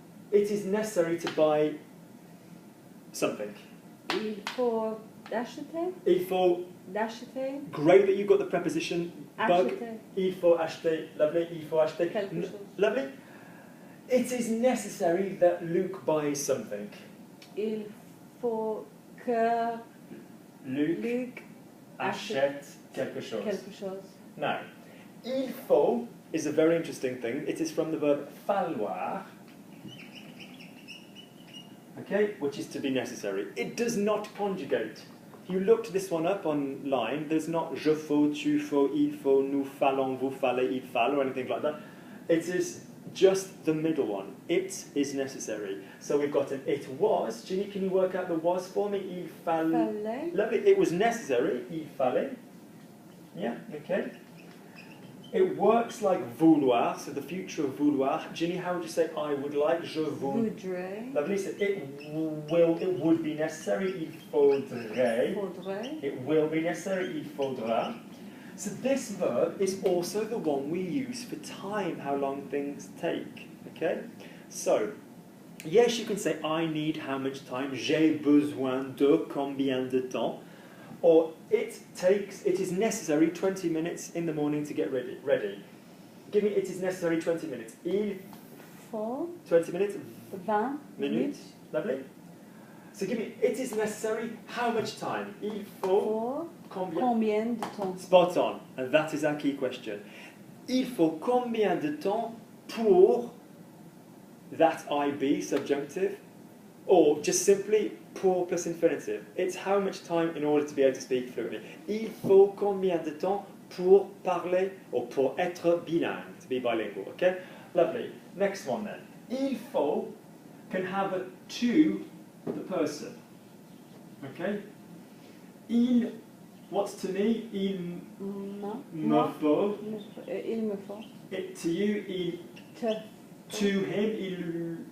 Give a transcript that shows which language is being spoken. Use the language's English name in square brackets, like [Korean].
[English] It is necessary to buy something. [French] Il faut d'acheter. Il faut. D'acheter. [English] Great that you got the preposition bug. [French] Acheter. Il faut acheter. Lovely. Il faut acheter. Quelque chose. [English] Lovely. It is necessary that Luke buys something. [French] Il faut que Luke achète quelque chose. quelque chose. [English] Now, il faut is a very interesting thing. It is from the verb falloir, okay, which is to be necessary. It does not conjugate. If you looked this one up online, there's not je faut, tu faut, il faut, nous fallons, vous fallez, il falle, or anything like that. It is just the middle one. It is necessary. So we've got an it was. Ginny, can you work out the was for me? [French] Il fallait. [English] Lovely. It was necessary. [French] Il fallait. [English] Yeah, okay. It works like vouloir, so the future of vouloir. Ginny, how would you say I would like? [French] Je voudrais. [English] Lovely. So it would be necessary. [French] Il faudrait. Faudrait. [English] It will be necessary. [French] Il faudra. [English] So this verb is also the one we use for time, how long things take. Okay? So, yes, you can say I need how much time. [French] J'ai besoin de combien de temps. [English] Or it is necessary 20 minutes in the morning to get ready. Give me it is necessary 20 minutes. [French] Il faut 20 minutes. 20 minutes. [English] Lovely. So give me it is necessary how much time? [French] Il faut combien de temps? [English] Spot on. And that is our key question. [French] Il faut combien de temps pour [English] that IB subjunctive? Or just simply pour plus infinitive. It's how much time in order to be able to speak fluently. [French] Il faut combien de temps pour parler or pour être bilingue, [English] to be bilingual, okay? Lovely. Next one then. Il faut can have a to the person. Okay? Il, what's to me? [French] Il me faut. Il me faut. [English] It to you, il to him, il